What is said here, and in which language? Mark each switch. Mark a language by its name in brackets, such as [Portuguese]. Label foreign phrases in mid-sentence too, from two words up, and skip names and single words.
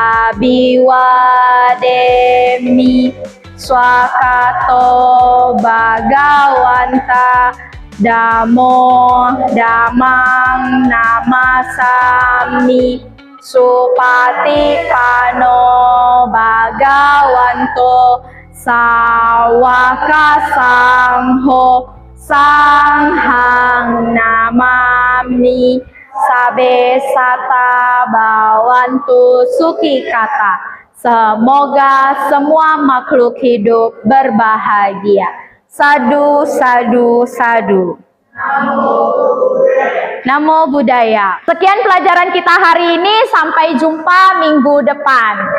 [Pali] Abiwademi Swakato Bhagawanta Damo Damang Namasami Supatipano Bhagawanto Sawaka Sangho Sanghang Namami Sabe Sata Bawantu Suki Kata. [Indonesian] Semoga semua makhluk hidup berbahagia. [Pali] Sadu, sadu, sadu. Namo Buddhaya. [Indonesian] Sekian pelajaran kita hari ini. Sampai jumpa minggu depan.